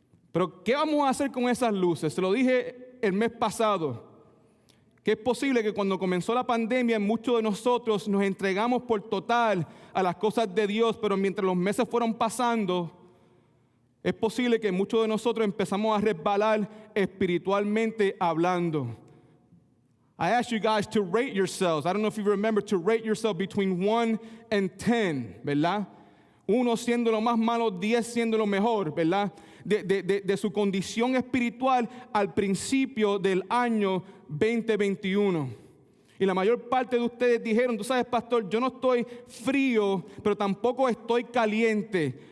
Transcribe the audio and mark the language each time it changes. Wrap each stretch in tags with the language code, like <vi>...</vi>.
<es>Pero ¿qué vamos a hacer con esas luces? Se lo dije el mes pasado, que es posible que cuando comenzó la pandemia muchos de nosotros nos entregamos por total a las cosas de Dios, pero mientras los meses fueron pasando, es posible que muchos de nosotros empezamos a resbalar espiritualmente hablando.</es> <en>I asked you guys to rate yourselves. I don't know if you remember to rate yourself between 1 and 10,</en> <es>¿verdad? 1 siendo lo más malo, 10 siendo lo mejor, ¿verdad? De su condición espiritual al principio del año 2021. Y la mayor parte de ustedes dijeron, tú sabes, pastor, yo no estoy frío, pero tampoco estoy caliente.</es>